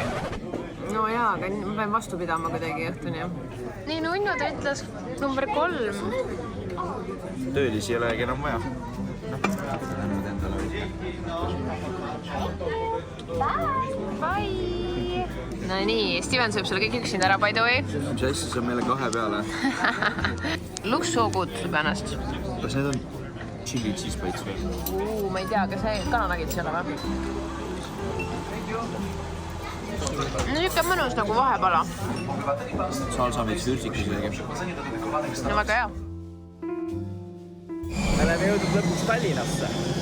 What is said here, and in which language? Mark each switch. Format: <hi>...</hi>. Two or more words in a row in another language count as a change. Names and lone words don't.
<et>No jaa, aga ma pean vastu pidama kuidagi õhtuni. Nii, Nunnu ta ütles number 3. Töölisi ei olegi enam vaja. Bye! No nii, Steven sööb selle kõik üksinda ära,</et> <en>by the way.</en> <et>Mis asja, see on meile 2 peale.</et> <en>Looks so good, to be honest.</en> <et>Kas need on</et> <en>chili cheese bites</en> <et>või? Ma ei tea, kas see kananagid seal või? No niisugune mõnus nagu vahepala. Salsamits vürsikas isegi. No väga hea. Me oleme jõudnud lõpuks Tallinnasse.</et>